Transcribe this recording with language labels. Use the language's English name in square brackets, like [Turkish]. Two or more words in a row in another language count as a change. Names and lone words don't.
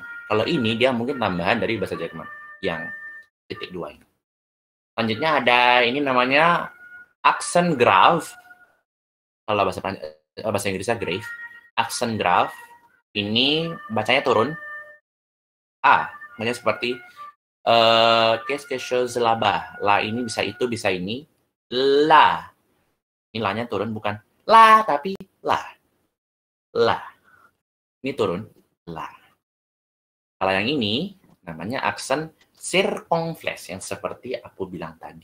[Indonesian] Kalau ini dia mungkin tambahan dari bahasa Jerman yang titik 2 ini. Selanjutnya ada ini namanya aksen grave. Kalau bahasa Inggrisnya grave. Aksen grave ini bacanya turun. Makanya seperti [French] qu'est-ce que chose là-bas. [Indonesian] La ini bisa itu, bisa ini. La. Ini la-nya turun, bukan la, tapi la. La. Ini turun. La. Kalau yang ini namanya aksen circonflex yang seperti aku bilang tadi.